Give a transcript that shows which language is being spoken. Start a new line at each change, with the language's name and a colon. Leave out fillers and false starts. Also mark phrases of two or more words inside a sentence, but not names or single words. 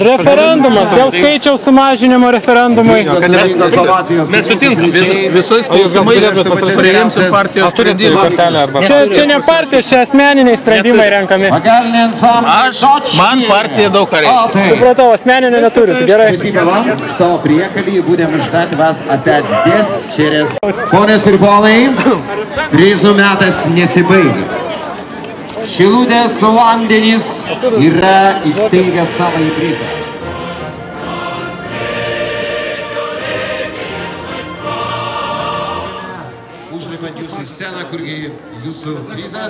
Lithuanian: Referendumas, dėl skaičiaus sumažinimo referendumui. Mes sutinkam. Visais klausimais priimsim partijos sprendimą. Čia ne partijos, čia asmeniniai sprendimai renkami. Man partija daug ką reikia. Supratau, asmeninio neturit, gerai.
Russian: Что приехали, будем ждать вас опять здесь через...
Lithuanian: Ponios ir ponai, prizų metas nesibaigia. Šilutės vandenys yra įsteigęs savo prizą. Užlipant jūsų į sceną, kurgi jūsų prizas.